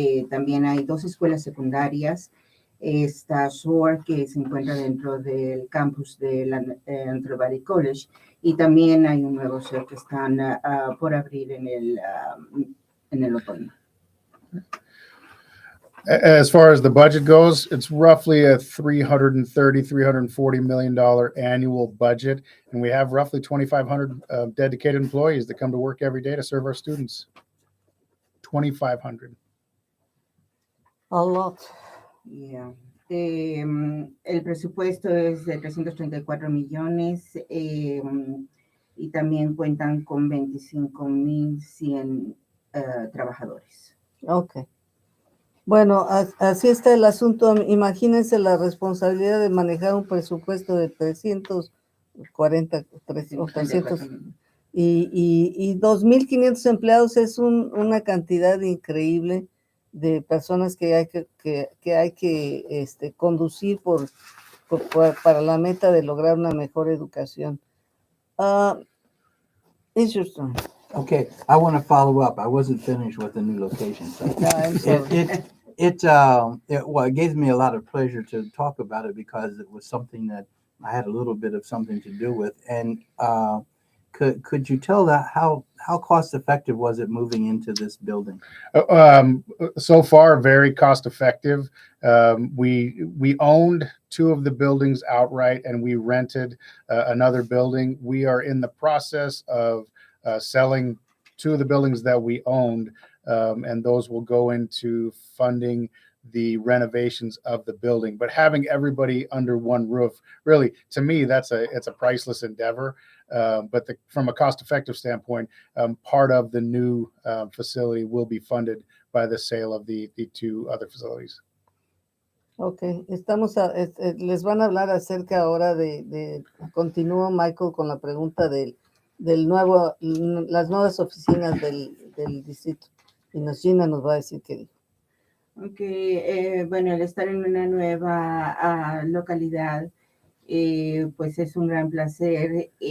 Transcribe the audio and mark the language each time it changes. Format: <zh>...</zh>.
<es>También hay 2 escuelas secundarias. Está Shore, que se encuentra dentro del campus de la Antelope Valley College, y también hay un nuevo Shore que están por abrir en el otoño.</es> <en>As far as the budget goes, it's roughly a $340 million annual budget, and we have roughly 2,500 dedicated employees that come to work every day to serve our students. 2,500. A lot. Yeah.</en> <es>El presupuesto es de 334 millones y también cuentan con 25,100 trabajadores. Ok. Bueno, así está el asunto. Imagínense la responsabilidad de manejar un presupuesto de 340 o 300 y 2,500 empleados es una cantidad increíble de personas que hay que conducir para la meta de lograr una mejor educación.</es> <en>It's your turn. Okay, I want to follow up. I wasn't finished with the new location. So I'm sorry. it gave me a lot of pleasure to talk about it because it was something that I had a little bit of something to do with. And could you tell that how cost effective was it moving into this building? So far, very cost effective. We owned 2 of the buildings outright, and we rented another building. We are in the process of selling 2 of the buildings that we owned, and those will go into funding the renovations of the building. But having everybody under one roof, really, to me, it's a priceless endeavor. But from a cost-effective standpoint, part of the new facility will be funded by the sale of the 2 other facilities.</en> <es>Ok, les van a hablar acerca ahora continúo Michael con la pregunta las nuevas oficinas del distrito. Y Gina nos va a decir qué dijo. Okay, bueno, el estar en una nueva localidad, pues es un gran placer.</es>